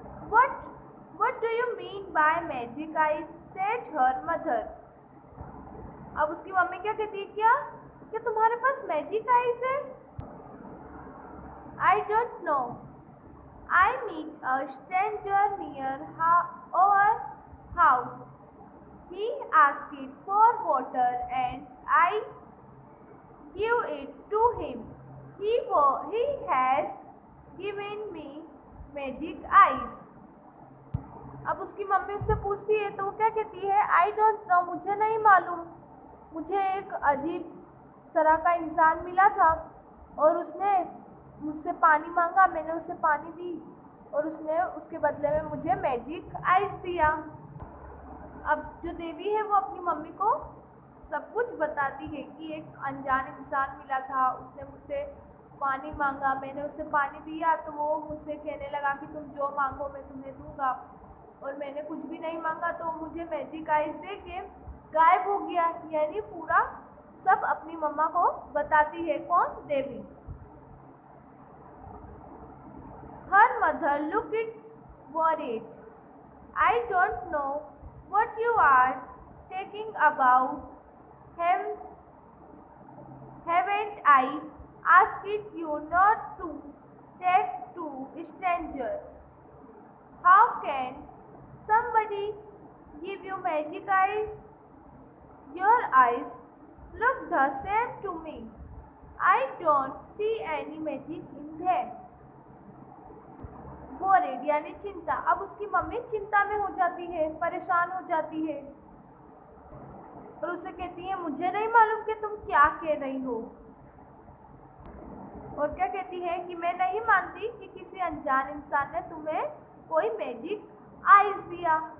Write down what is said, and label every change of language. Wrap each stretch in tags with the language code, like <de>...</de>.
<en>What do you mean by magic eyes? said her mother.</en> <hi>अब उसकी mummy क्या कहती है? क्या तुम्हारे पास मैजिक आईज है?</hi> <en>I don't know. I meet a stranger near our house. He asked for water and I give it to him. He has given me magic eyes.</en> <hi>अब उसकी मम्मी उससे पूछती है तो वो क्या कहती है?</hi> <en>I don't know,</en> <hi>मुझे नहीं मालूम। मुझे एक अजीब तरह का इंसान मिला था और उसने मुझसे पानी मांगा, मैंने उसे पानी दी और उसने उसके बदले में मुझे मैजिक आइज दिया। अब जो देवी है वो अपनी मम्मी को सब कुछ बताती है कि एक अनजान इंसान मिला था, उसने मुझसे पानी मांगा, मैंने उसे पानी दिया तो वो मुझसे कहने लगा कि तुम जो मांगो मैं तुम्हें दूंगा, और मैंने कुछ भी नहीं मांगा तो मुझे मैजिक आइज दे के गायब हो गया। यानी पूरा सब अपनी मम्मा को बताती है। कौन? देवी।</hi> <en>Her mother looked worried. I don't know what you are talking about. Haven't I asked you not to talk to strangers? How can somebody give you magic eyes? Your eyes look the same to me. I don't see any magic in them.</en> <hi>Worried यानी चिंता। अब उसकी mummy चिंता में हो जाती है, परेशान हो जाती है और उसे कहती है मुझे नहीं मालूम कि तुम क्या कह रही हो। और क्या कहती है कि मैं नहीं मानती कि किसी अनजान इंसान ने तुम्हें कोई मैजिक आइज दिया।</hi>